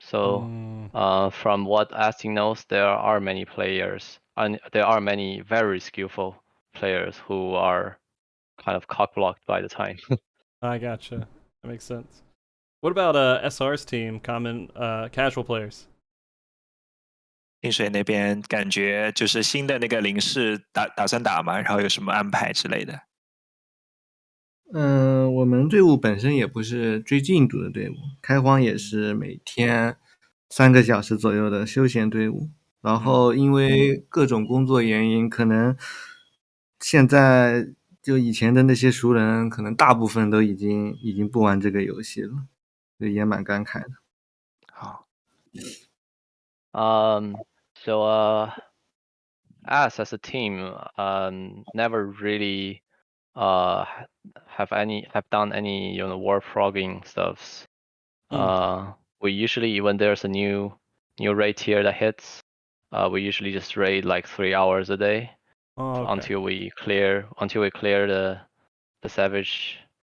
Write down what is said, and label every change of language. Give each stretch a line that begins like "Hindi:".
English: So from what Asting knows, there are many players, and there are many very skillful players who are kind of cock-blocked by the time. I gotcha. That makes sense. What about SR's team, casual players?
Chinese: 清水那边感觉就是新的那个零式打算打吗？然后有什么安排之类的？我们队伍本身也不是追进度的队伍，开荒也是每天3个小时左右的休闲队伍。然后因为各种工作原因，可能现在就以前的那些熟人，可能大部分都已经不玩这个游戏了，所以也蛮感慨的。好。
English: So us as a team never really have done any war frogging stuffs. We usually, when there's a new raid tier that hits, we usually just raid like 3 hours a day until we clear the Savage.